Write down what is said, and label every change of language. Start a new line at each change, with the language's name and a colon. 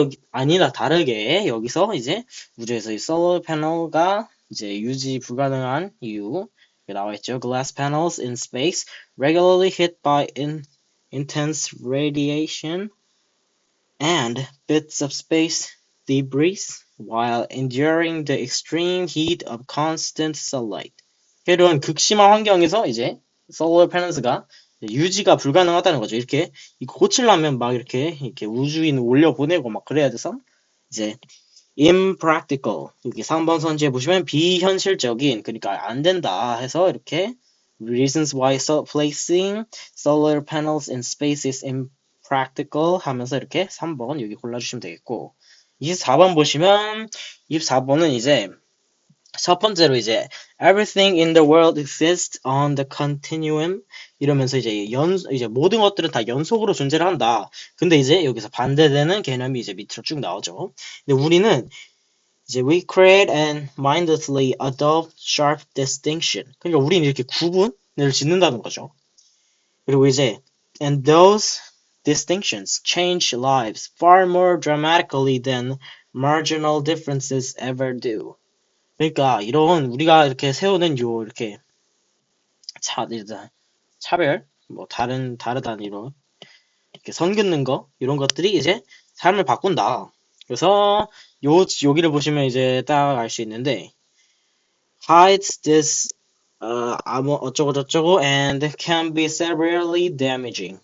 Korean: 아니다 다르게 여기서 이제 우주에서 이 솔러 패널가 이제 유지 불가능한 이유 나와 있죠.
English: Glass panels in space regularly hit by intense radiation and bits of space debris while enduring the extreme heat of constant sunlight.
Korean: 이런 극심한 환경에서 이제 솔러 패널스가 유지가 불가능하다는 거죠. 이렇게 고치려면 막 이렇게 우주인 올려 보내고 막 그래야 돼서 이제 impractical 여기 3번 선지에 보시면 비현실적인 그러니까 안 된다 해서 이렇게
English: reasons why placing solar panels in space is impractical
Korean: 하면서 이렇게 3번 여기 골라주시면 되겠고 24번 보시면 24번은 이제 첫 번째로 이제
English: everything in the world exists on the continuum
Korean: 이러면서 이제 모든 것들은 다 연속으로 존재를 한다. 근데 이제 여기서 반대되는 개념이 이제 밑으로 쭉 나오죠. 근데 우리는 이제
English: we create and mindlessly adopt sharp distinction.
Korean: 그러니까 우리는 이렇게 구분을 짓는다는 거죠. 그리고 이제
English: and those distinctions change lives far more dramatically than marginal differences ever do.
Korean: 그러니까 이런 우리가 이렇게 세우는 이렇게 차별 뭐 다르다는 이런 이렇게 선 긋는 거 이런 것들이 이제 삶을 바꾼다. 그래서 여기를 보시면 이제 딱 알 수 있는데
English: hides this
Korean: 어쩌고 저쩌고
English: and can be severely damaging.